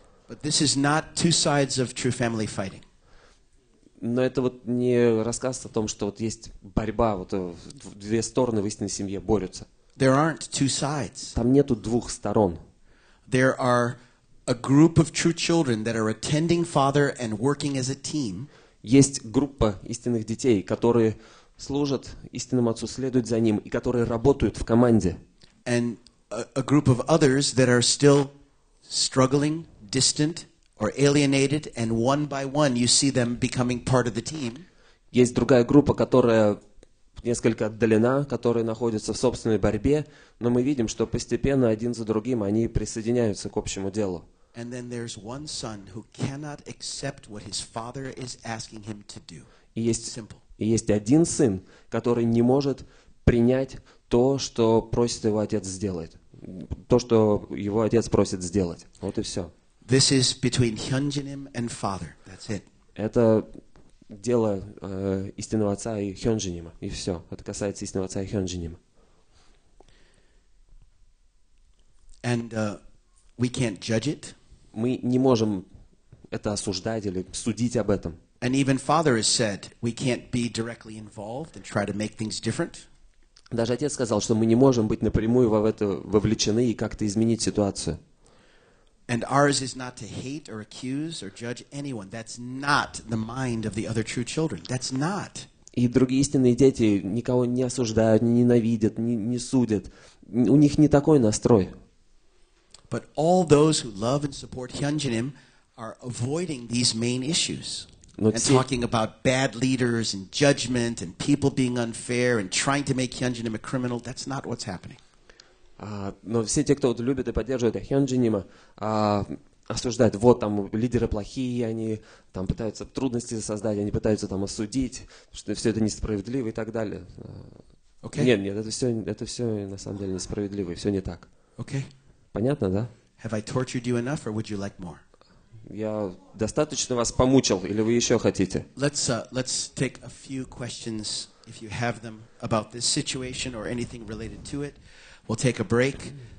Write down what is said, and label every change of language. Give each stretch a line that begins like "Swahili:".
English: But this is not two sides of true family fighting.
Russian: Но это вот не рассказ о том, что вот есть борьба, вот две стороны в истинной семье борются.
English: There aren't two sides.
Russian: Там нету двух сторон.
English: There are a group of true children that are attending Father and working as a team.
Russian: Есть группа истинных детей, которые служат истинному отцу, следуют за ним и которые работают в команде.
English: And a group of others that are still struggling, distant, or alienated, and one by one you see them becoming part of the team.
Russian: Есть другая группа, которая несколько отдалена, которые находятся в собственной борьбе, но мы видим, что постепенно один за другим они присоединяются к общему делу.
English: And then there's one son who cannot accept what his father is asking him to do.
Russian: И
English: Simple.
Russian: есть один сын, который не может принять то, что просит его отец сделать. То, что его отец просит сделать. Вот и все.
English: This is between Hyunjinim and father. That's it.
Russian: Это дело истинного отца и Хёнджинима. И все. Это касается истинного отца и Хёнджинима.
English: And we can't judge it.
Russian: Мы не можем это осуждать или судить об этом.
English: And even Father has said we can't be directly involved and try to make things different.
Russian: Даже отец сказал, что мы не можем быть напрямую в это вовлечены и как-то изменить ситуацию.
English: And ours is not to hate or accuse or judge anyone. That's not the mind of the other true children. That's not.
Russian: И другие истинные дети никого не осуждают, не ненавидят, не судят. У них не такой настрой.
English: But all those who love and support Hyunjinim are avoiding these main issues. And talking about bad leaders and judgment and people being unfair and trying to make Hyunjinim a criminal. That's not what's happening.
Russian: Но все те, кто вот любит и поддерживает Хёнджинима, осуждают, вот там лидеры плохие, они там пытаются трудности создать, они пытаются там осудить, что все это несправедливо и так далее.
English: Okay?
Russian: Нет, это все на самом деле несправедливо, и все не так.
English: Okay?
Russian: Понятно, да?
English: Have I tortured you enough, or would you like more?
Russian: Я достаточно вас помучил, или вы еще хотите?
English: Let's take a few questions, if you have them, about this situation or anything related to it. We'll take a break.